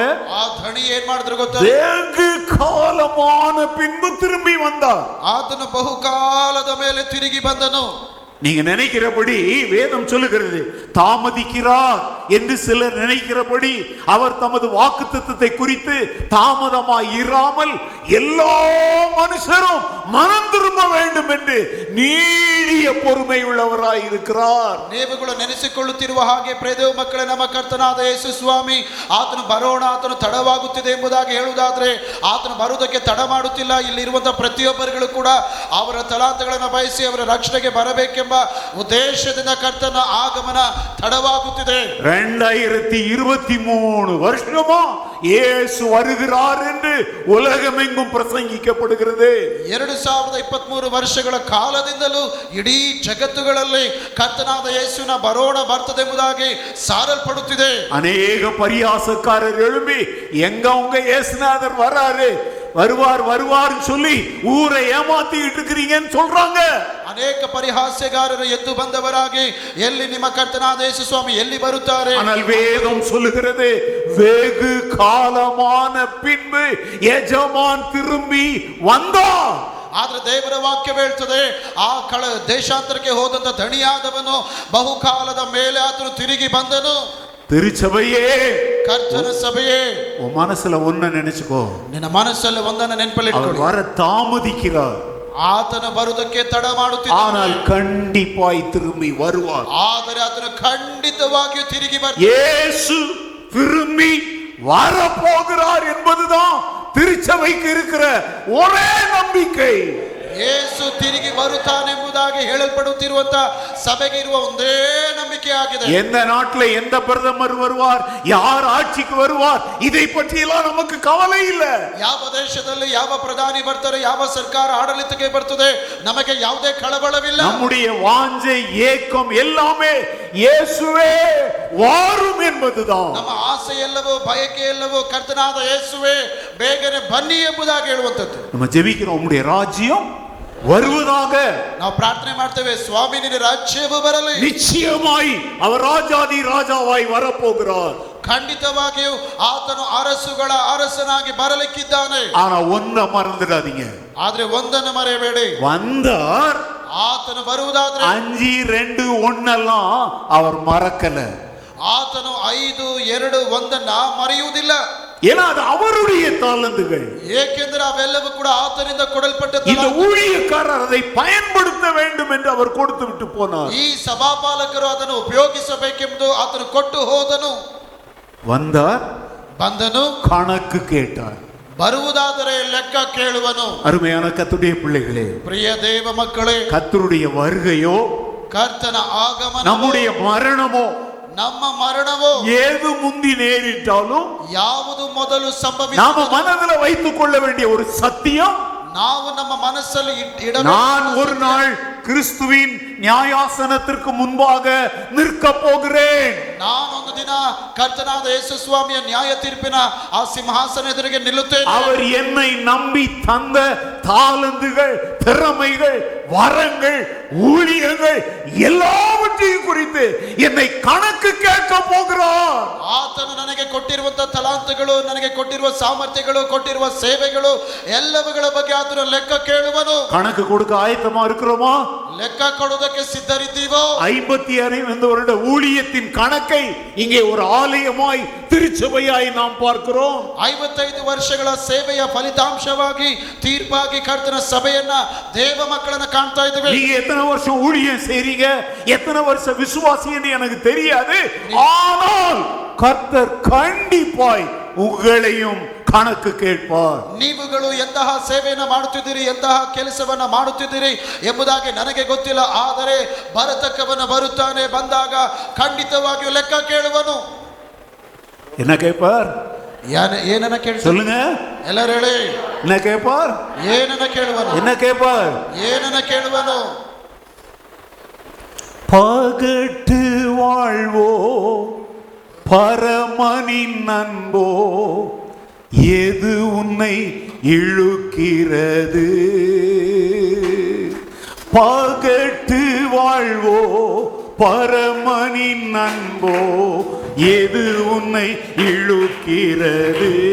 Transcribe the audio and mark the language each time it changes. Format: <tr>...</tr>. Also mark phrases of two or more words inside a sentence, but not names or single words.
<kn>ಆ ಧಣಿ ಏನ್ ಮಾಡಿದ್ರು ಗೊತ್ತಾ?</kn> <ta>வெகு காலமான பின்பு திரும்பி வந்தார்.</ta> <kn>ಆತನು ಬಹುಕಾಲದ ಮೇಲೆ ತಿರುಗಿ ಬಂದನು.</kn> <ta>நீங்க நினைக்கிறபடி வேதம் சொல்லுகிறது தாமதிக்கிறார் என்று சிலர் நினைக்கிறபடி அவர் தமது வாக்குத்தத்தத்தை குறித்து தாமதமாய் இராமல் எல்லா மனுஷரும் மனம் திரும்ப வேண்டும் என்று நீடிய பொறுமை உள்ளவராய் இருக்கிறார்.</ta> <kn>ನೀವುಗಳು ನೆನೆಸಿಕೊಳ್ಳುತ್ತಿರುವ ಹಾಗೆ ಪ್ರಿಯ ಮಕ್ಕಳೇ, ನಮ್ಮ ಕರ್ತನಾದ ಯೇಸು ಸ್ವಾಮಿ ಆತನು ಬರೋಣ, ಆತನು ತಡವಾಗುತ್ತಿದೆ ಎಂಬುದಾಗಿ ಹೇಳುವುದಾದ್ರೆ ಆತನು ಬರುವುದಕ್ಕೆ ತಡ ಮಾಡುತ್ತಿಲ್ಲ. ಇಲ್ಲಿರುವಂತಹ ಪ್ರತಿಯೊಬ್ಬರುಗಳು ಕೂಡ ಅವರ ತಲಾಂತಗಳನ್ನು ಬಯಸಿ ಅವರ ರಕ್ಷಣೆಗೆ ಬರಬೇಕೆಂಬ ಉದ್ದೇಶದಿಂದ ಕರ್ತನ ಆಗಮನ ತಡವಾಗುತ್ತಿದೆ.</kn> <ta>2023 வருஷமா இயேசு வருகிறார் என்று உலகமெங்கும் பிரசங்கிக்கப்படுகிறது.</ta> <kn>2023 ವರ್ಷಗಳ ಕಾಲದಿಂದಲೂ ಇಡೀ ಜಗತ್ತುಗಳಲ್ಲಿ ಕರ್ತನಾದ ಯೇಸುವಿನ ಬರೋಣ ಬರ್ತದೆ ಎಂಬುದಾಗಿ ಸಾರಲ್ಪಡುತ್ತಿದೆ. ಅನೇಕ ಪರಿಹಾಸಕಾರರು</kn> <ta>எழும்பி எங்க உங்க இயேசுநாதர் வராரு வருவார் வருவார் சொல்லி ஊரை ஏமாத்திட்டு இருக்கிறீங்கன்னு சொல்றாங்க.</ta> <kn>ಅನೇಕ ಪರಿಹಾಸ್ಯಗಾರರು ಎದ್ದು ಬಂದವರಾಗಿ ಎಲ್ಲಿ ನಿಮ್ಮ ಕರ್ತನಾದ ಯೇಸು ಸ್ವಾಮಿ ಎಲ್ಲಿ ಬರುತ್ತಾರೆ?</kn> <ta>ஆனால் வேதம் சொல்லுகிறது வெகு காலமான பின்பு எஜமான் திரும்பி வந்தார்.</ta> <kn>ಆದ್ರೆ ದೇವರ ವಾಕ್ಯ ಹೇಳ್ತದೆ ಆ ದೇಶಾಂತರಕ್ಕೆ ಹೋದಂತ ಧಣಿಯಾದವನು ಬಹುಕಾಲದ ಮೇಲೆ ಆತನು ತಿರುಗಿ ಬಂದನು.</kn> <ta>திருச்சபையே,</ta> <kn>ಕರ್ತನ ಸಭೆಯೇ,</kn> <ta>உன் மனசுல ஒன்ன நினைச்சுக்கோ.</ta> <kn>ನಿನ್ನ ಮನಸ್ಸಲ್ಲಿ ಒಂದನ್ನು ನೆನಪಲ್ಲಿಟ್ಕೊಳ್ಳಿ.</kn> <ta>வர தாமதிக்கிறார்,</ta> <kn>ಆತನು ಬರುವುದಕ್ಕೆ ತಡ ಮಾಡುತ್ತಿದ್ದಾನೆ.</kn> <ta>ஆனால் கண்டிப்பாய் திரும்பி வருவார்.</ta> <kn>ಆದರೆ ಆತನು ಖಂಡಿತವಾಗಿಯೂ ತಿರುಗಿ ಬರ್ತಾನೆ.</kn> <ta>இயேசு திரும்பி வர போகிறார் என்பதுதான் திருச்சபைக்கு இருக்கிற ஒரே நம்பிக்கை.</ta> <kn>ಯೇಸು ತಿರುಗಿ ಬರುತ್ತಾನೆಂಬುದಾಗಿ ಹೇಳಲ್ಪಡುತ್ತಿರುವಂತ ಸಭೆಗೆ ಇರುವ ಒಂದೇ ನಂಬಿಕೆ ಆಗಿದೆ.</kn> <ta>எந்த நாட்டில் எந்த பிரதமர் வருவார், யார் ஆட்சிக்கு வருவார், இதை பற்றி எல்லாம் நமக்கு கவலை இல்ல.</ta> <kn>ಯಾವ ದೇಶದಲ್ಲಿ ಯಾವ ಪ್ರಧಾನಿ ಬರ್ತಾರೆ, ಯಾವ ಸರ್ಕಾರ ಆಡಳಿತಕ್ಕೆ ಬರ್ತದೆ, ನಮಗೆ ಯಾವುದೇ ಕಳವಳವಿಲ್ಲ.</kn> <ta>நம்முடைய வாஞ்சை ஏக்கம் எல்லாமே இயேசுவே வாரும் என்பதுதான்.</ta> <kn>ನಮ್ಮ ಆಸೆ ಎಲ್ಲವೂ ಬಯಕೆ ಎಲ್ಲವೂ ಕರ್ತನಾದ ಯೇಸುವೆ ಬೇಗನೆ ಬನ್ನಿ ಎಂಬುದಾಗಿ ಹೇಳುವಂತದ್ದು.</kn> <ta>நம்ம ஜெபிக்கிறோம், உம்முடைய ராஜ்யம் வருவதாக.</ta> <kn>ನಾವು ಪ್ರಾರ್ಥನೆ ಮಾಡ್ತೇವೆ, ಸ್ವಾಮಿ ನಿನ್ನ ರಾಜ್ಯವು ಬರಲಿ.</kn> <ta>நிச்சயமாய் அவர் ராஜாதி ராஜாவாய் வரப்போகிறார்.</ta> <kn>ಖಂಡಿತವಾಗಿಯೂ ಆತನು ಅರಸುಗಳ ಅರಸನಾಗಿ ಬರಲಿಕ್ಕಿದ್ದಾನೆ.</kn> <ta>ஆனா ஒன்ன மறந்துடாதீங்க,</ta> <kn>ಆದ್ರೆ ಒಂದನ್ನು ಮರೆಯಬೇಡಿ,</kn> <ta>வந்தார்.</ta> <kn>ಆತನು ಬರುವುದಾದ್ರೆ</kn> <ta>5, 2, 1 அவர் மறக்கல.</ta> <kn>ಆತನು 5, 2, 1 ಮರೆಯುವುದಿಲ್ಲ.</kn> <ta>ஏன்னா அது அவருடைய தாளந்துகள்.</ta> <kn>ಏಕೆಂದರೆ ಅವೆಲ್ಲವೂ ಕೂಡ ಆತನಿಂದ ಕೊಡಲ್ಪಟ್ಟ</kn> <ta>இந்த ஊழியக்காரர் அதை பயன்படுத்த வேண்டும் என்று அவர் கொடுத்து விட்டு போனார்.</ta> <kn>ಈ ಸಭಾಪಾಲಕರು ಅದನ್ನು ಉಪಯೋಗಿಸಬೇಕೆಂದು ಆತನು ಕೊಟ್ಟು ಹೋದನು.</kn> <ta>வந்தார்,</ta> <kn>ಬಂದನು,</kn> <ta>கணக்கு கேட்டார்.</ta> <kn>ಬರುವುದಾದರೆ ಲೆಕ್ಕ ಕೇಳುವನು.</kn> <ta>அருமையான கர்த்தருடைய பிள்ளைகளே,</ta> <kn>ಪ್ರಿಯ ದೇವ ಮಕ್ಕಳೇ,</kn> <ta>கர்த்தருடைய வருகையோ</ta> <kn>ಕರ್ತನ ಆಗಮನ,</kn> <ta>நம்முடைய மரணமோ,</ta> <kn>ನಮ್ಮ ಮರಣವೋ,</kn> <ta>ஏது முந்தி நேரிட்டாலும்</ta> <kn>ಯಾವುದು ಮೊದಲು ಸಂಭವಿಸ</kn> <ta>நாம மனதில வைத்துக் கொள்ள வேண்டிய ஒரு சத்தியம்,</ta> <kn>ನಾವು ನಮ್ಮ ಮನಸ್ಸಲ್ಲಿ</kn> <ta>நான் ஒரு நாள் கிறிஸ்துவின் நியாயாசனத்திற்கு முன்பாக நிற்க போகிறேன்.</ta> <kn>ನಾನೊಂದು ದಿನ ಕರ್ತನಾದ ಯೇಸು ಸ್ವಾಮಿಯ ನ್ಯಾಯ ತೀರ್ಪಿನ ಆ ಸಿಂಹಾಸನ ಎದುರಿಗೆ ನಿಲ್ಲುತ್ತೇನೆ.</kn> <ta>அவர் என்னை நம்பி தந்த தாளந்துகள், திறமைகள், வரங்கள், ஊழியங்கள் எல்லாவற்றையும் குறித்து என்னை கணக்கு கேட்க போகிறார்.</ta> <kn>ಆತನು ನನಗೆ ಕೊಟ್ಟಿರುವಂತ ತಲಾಂತಗಳು, ನನಗೆ ಕೊಟ್ಟಿರುವ ಸಾಮರ್ಥ್ಯಗಳು, ಕೊಟ್ಟಿರುವ ಸೇವೆಗಳು ಎಲ್ಲವುಗಳ ಬಗ್ಗೆ ಆತನು ಲೆಕ್ಕ ಕೇಳುವನು.</kn> <ta>கணக்கு கொடுக்க ஆயத்தமா இருக்கிறோமா?</ta> <kn>ಲೆಕ್ಕ ಕೊಡುವುದಕ್ಕೆ ಸಿದ್ಧರಿದ್ದೀವೋ?</kn> <ta>55 வருட ஊழியத்தின் கணக்கை இங்கே ஒரு ஆலயமாய் திருச்சபையாய் நாம் பார்க்கிறோம்.</ta> <kn>55 ವರ್ಷಗಳ ಸೇವೆಯ ಫಲಿತಾಂಶವಾಗಿ ತೀರ್ಪಾಗಿ ಕರ್ತನ ಸಭೆಯನ್ನ ದೇವ ಮಕ್ಕಳನ್ನ ಕಾಣ್ತಾ ಇದ್ದೇವೆ.</kn> <ta>நீங்க எத்தனை வருஷம் ஊழியம் செய்றீங்க, எத்தனை வருஷம் விசுவாசின்னு எனக்கு தெரியாது. ஆனால் கர்த்தர் கண்டிப்பாய் உங்களையும் கணக்கு கேட்பார்.</ta> <kn>ನೀವುಗಳು ಎಂತಹ ಸೇವೆಯನ್ನು ಮಾಡುತ್ತಿದ್ದೀರಿ, ಎಂತಹ ಕೆಲಸವನ್ನ ಮಾಡುತ್ತಿದ್ದೀರಿ ಎಂಬುದಾಗಿ ನನಗೆ ಗೊತ್ತಿಲ್ಲ, ಆದರೆ ಬರತಕ್ಕವನು ಬರುತ್ತಾನೆ, ಬಂದಾಗ ಖಂಡಿತವಾಗಿಯೂ ಲೆಕ್ಕ ಕೇಳುವನು.</kn> <ta>என்ன கேட்பார்?</ta> <kn>ಏನನ್ನ ಕೇಳಿ</kn> <ta>சொல்லுங்க</ta> <kn>ಎಲ್ಲರೂ ಹೇಳಿ.</kn> <ta>என்ன கேட்பார்?</ta> <kn>ಏನನ್ನ ಕೇಳುವನು?</kn> <ta>என்ன கேட்பார்?</ta> <kn>ಏನನ್ನ ಕೇಳುವನು?</kn> <ta>பகட்டு வாழ்வோ பரமனின் அன்போ எது உன்னை இழுக்கிறது? பகட்டு வாழ்வோ பரமனின் அன்போ எது உன்னை இழுக்கிறது?</ta>